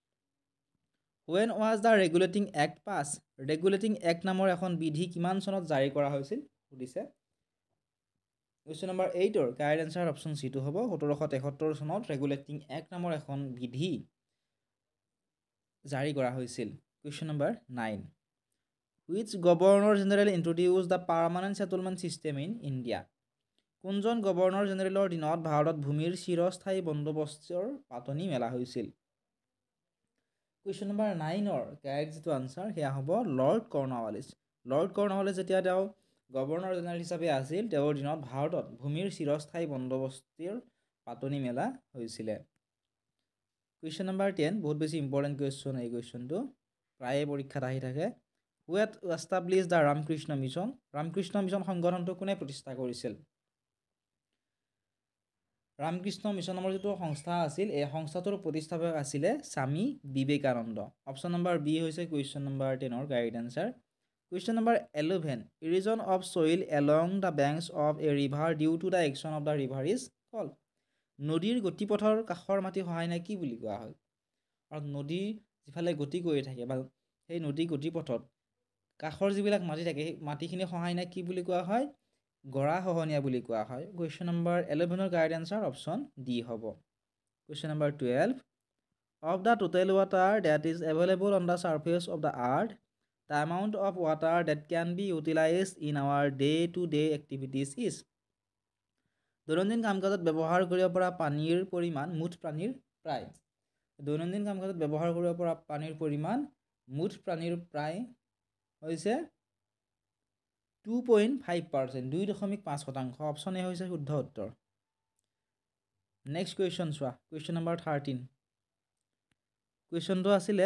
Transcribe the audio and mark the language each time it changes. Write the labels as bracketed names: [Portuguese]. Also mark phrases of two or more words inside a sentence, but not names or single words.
[English] When was the Regulating Act passed? [Assamese] ৰেগুলেটিং এক্ট নামৰ এখন বিধি কিমান চনত জাৰি কৰা হৈছিল সুধিছে। [English] question number [Assamese] 8ৰ [English] correct answer option Cটো [Assamese] হ'ব 1773 চনত ৰেগুলেটিং এক্ট নামৰ এখন বিধি জাৰি কৰা হৈছিল। [English] question number 9. Which Governor General introduced the permanent settlement system in India? [Assamese] কোনজন [English] governor generalৰ [Assamese] দিনত ভাৰতত ভূমিৰ চিৰস্থায়ী বন্দোবস্তৰ পাতনি মেলা হৈছিল? [English] question number [Assamese] 9ৰ কাৰেক্ট যিটো আনচাৰ সেয়া হ'ব লৰ্ড কৰ্ণৱালিছ। লৰ্ড কৰ্ণৱালিছ যেতিয়া তেওঁ [English] governor general [Assamese] হিচাপে আছিল, তেওঁৰ দিনত ভাৰতত ভূমিৰ চিৰস্থায়ী বন্দোবস্তৰ পাতনি মেলা হৈছিলে। [English] question number [Assamese] 10 বহুত বেছি ইম্পৰ্টেণ্ট কুৱেশ্যন। এই কুৱেশ্যনটো প্ৰায়ে পৰীক্ষাত আহি থাকে। [English] Who had established the ৰামকৃষ্ণ মিছন? [Assamese] ৰামকৃষ্ণ মিছন সংগঠনটো কোনে প্ৰতিষ্ঠা কৰিছিল? ৰামকৃষ্ণ মিছন নামৰ যিটো সংস্থা আছিল এই সংস্থাটোৰ প্ৰতিষ্ঠাপক আছিলে স্বামী বিবেকানন্দ [English] option number B [Assamese] হৈছে [English] question number 10ৰ correct answer question number 11 erosion of soil along the banks of a river due to the action of the river is called [Assamese] নদীৰ গতিপথৰ কাষৰ মাটি সহায় নাই কি বুলি কোৱা হয় আৰু নদী যিফালে গতি কৰি থাকে বা সেই নদী গতিপথত কাষৰ যিবিলাক মাটি থাকে সেই মাটিখিনি সহায় নাই কি বুলি কোৱা হয় গৰা খহনীয়া বুলি কোৱা হয় কুৱেশ্যন নম্বৰ 11ৰ কাৰেক্ট আনসাৰ [English] option D [Assamese] হ'ব [English] question number 12 of the total water that is available on the surface of the earth the amount of water that can be utilized in our day to day activities is [Assamese] দৈনন্দিন কাম-কাজত ব্যৱহাৰ কৰিব পৰা পানীৰ পৰিমাণ মুঠ পানীৰ প্ৰায় দৈনন্দিন কাম-কাজত ব্যৱহাৰ কৰিব পৰা পানীৰ পৰিমাণ মুঠ পানীৰ প্ৰায় হৈছে 2.5% 2.5% [English] option A [Assamese] হৈছে শুদ্ধ উত্তৰ [English] next question [Assamese] চোৱা [English] question number 13 [Assamese] কুৱেশ্যনটো আছিলে